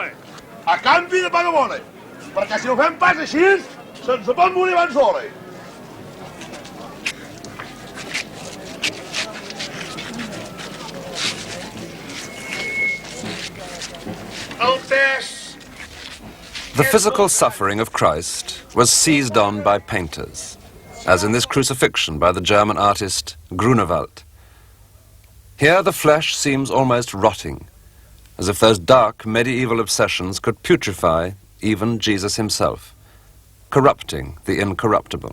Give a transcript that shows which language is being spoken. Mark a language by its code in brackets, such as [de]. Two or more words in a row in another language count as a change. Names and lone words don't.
[ca] A canvi de paga bona, perquè si ho fem pas així, se'ns pot morir abans d'hora. El pes... [en] The physical suffering of Christ was seized on by painters, as in this crucifixion by the German artist Grunewald. Here the flesh seems almost rotting, as if those dark medieval obsessions could putrefy even Jesus himself, corrupting the incorruptible.